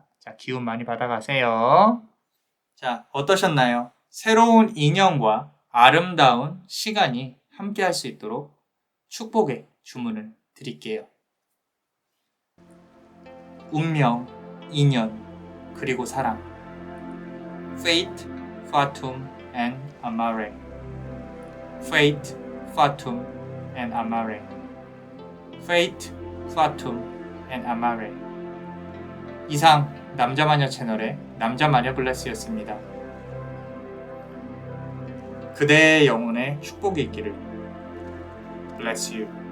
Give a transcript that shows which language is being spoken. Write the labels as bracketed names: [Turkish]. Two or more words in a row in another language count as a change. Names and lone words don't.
[Korean] 자, 기운 많이 받아가세요. 자, 어떠셨나요? 새로운 인연과 아름다운 시간이 함께 할 수 있도록 축복의 주문을 드릴게요. 운명, 인연, 그리고 사랑. [English] Fate, Fatum, and Amare. Fate, Fatum, and Amare. Fate, Fatum, and Amare. [Korean] 이상 남자마녀 채널의 남자마녀 블레스였습니다. 그대의 영혼에 축복이 있기를. [English] Bless you.